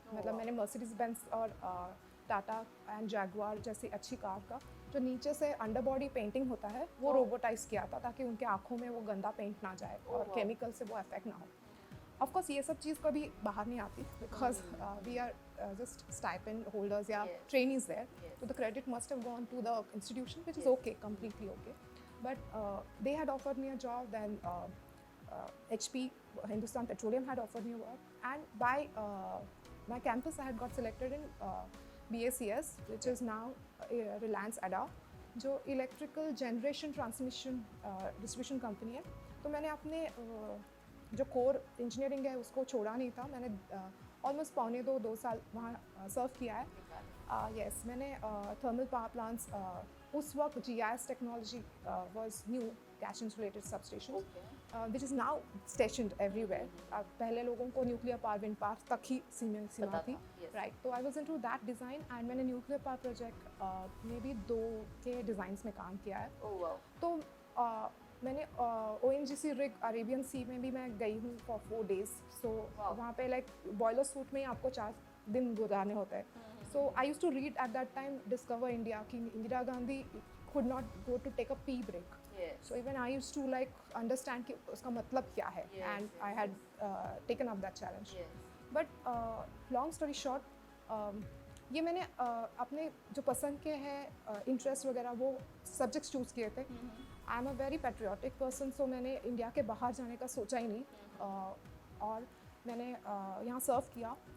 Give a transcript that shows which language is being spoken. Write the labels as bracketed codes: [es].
[hi] मतलब मैंने Mercedes Benz और टाटा एंड जैगुआर जैसी अच्छी कार का जो नीचे से अंडर बॉडी पेंटिंग होता है वो रोबोटाइज किया था ताकि उनके आँखों में वो गंदा पेंट ना जाए और केमिकल से वो इफेक्ट ना हो। [en] of course [hi] ये सब चीज़ कभी बाहर नहीं आती [en] Because we are just stipend holders या trainees there, so the credit must have gone to the institution, which is okay, completely okay. But they had offered me a job, then HP, Hindustan Petroleum had offered me a work, and by my campus I had got selected in BACS, which is now Reliance ADA, [hi] जो electrical generation transmission distribution company है। तो मैंने अपने जो core engineering है उसको छोड़ा नहीं था। मैंने ऑलमोस्ट 2 साल वहाँ सर्व किया है। [en] Yes, मैंने thermal power plants, उस वक्त GIS technology was new, gas insulated substation, which is now stationed everywhere. [hi] पहले लोगों को न्यूक्लियर पावर, विंड पावर तक ही सीमा थी, राइट। तो [en] I was into that design [hi] and मैंने न्यूक्लियर पावर प्रोजेक्ट में भी 2 के डिज़ाइंस में काम किया है। तो मैंने ONGC रिग अरेबियन सी में भी मैं गई हूँ फॉर 4 days। सो वहाँ पे लाइक बॉयलर सूट में ही आपको 4 दिन गुजारने होते हैं। [en] So I use to read at that time discover India कि Indira Gandhi could not go to take a pee break. So even I used to like understand [hi] कि उसका मतलब क्या है, [en] and I had taken up that challenge. But long story short, [hi] ये मैंने अपने जो पसंद के हैं इंटरेस्ट वगैरह वो सब्जेक्ट्स चूज़ किए थे। [en] I am a very patriotic person, [hi] सो मैंने इंडिया के बाहर जाने का सोचा ही नहीं और मैंने यहाँ सर्व किया।